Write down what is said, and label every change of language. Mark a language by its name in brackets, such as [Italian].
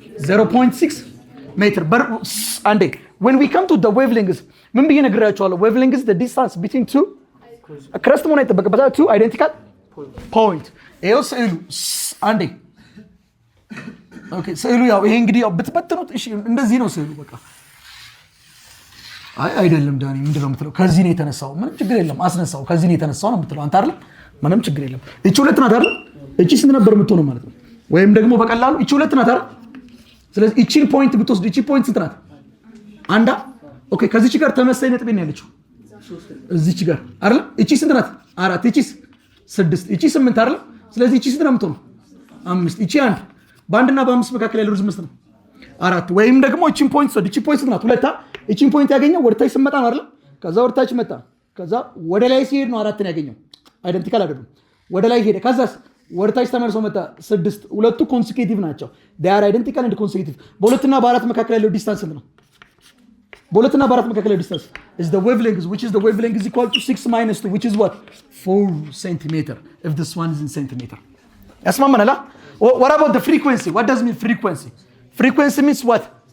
[Amharic] 0.6 ሜትር አንዴ [English] when we come to the wavelengths [Amharic] ምን ብዬ ነግራችኋለሁ? [English] wavelength is the distance between two [Amharic] ክረስት መሆን አይጠበቅበታል [English] two identical point። [Amharic] ይኸው ስዕሉ አንዴ ኦኬ ስዕሉ ያው ይሄ እንግዲህ ያው ብትበትኑት እሺ እንደዚህ ነው ስዕሉ በቃ አይደለም ዳኒ ምንድነው የምትለው? ከዚህ ነው የተነሳው። ምንም ችግር የለም አስነሳው። ከዚህ ነው የተነሳው ነው የምትለው አንተ አይደል? ምንም ችግር የለም። እቺ ሁለት ናት አይደል? እቺ ስንት ነበር የምትሆነው ማለት ነው? ወይም ደግሞ በቀላሉ እቺ ሁለት ናት አይደል? ስለዚህ እቺን ፖይንት ብትወስድ እቺ ፖይንት ስንት ናት? አንዳ ኦኬ ከዚህች ጋር ተመሳሳይ ነጥብ ነው ያለችው እዚች ጋር አይደል? እቺ ስንት ናት? 4 እቺስ 6 እቺ 8 አይደል? ስለዚህ እቺ ስንት ነው የምትሆነው? 5 እቺ አንድ በአንድና በ5 መካከል ያለው ርዝመት ነው 4 ወይም ደግሞ እቺን ፖይንት ወድ እቺ ፖይንት ስንት ናት? ሁለታ እቺን ፖይንት ያገኘው ወደታች ስመጣ ነው አይደል? ከዛ ወደታች መጣ ከዛ ወደ ላይ ሲሄድ ነው 4 ያገኘው። አይደንቲካል አይደሉም። ወደ ላይ ሄደ ከዛስ ወደታች ተመልሶ መጣ 6 ሁለቱ ኮንሲኪዩቲቭ ናቸው። [English] they are identical and consecutive። [Amharic] በሁለትና በአራት መካከል ያለው ዲስታንስ ስንት ነው? በሁለትና በአራት መካከል ያለው ዲስታንስ [English] is the wavelength which is the wavelength is equal to 6 minus 2 which is what 4 centimeter if this one is in centimeter. [Amharic] ያስማማናል? [English] What about the frequency? What does mean frequency? Frequency means what?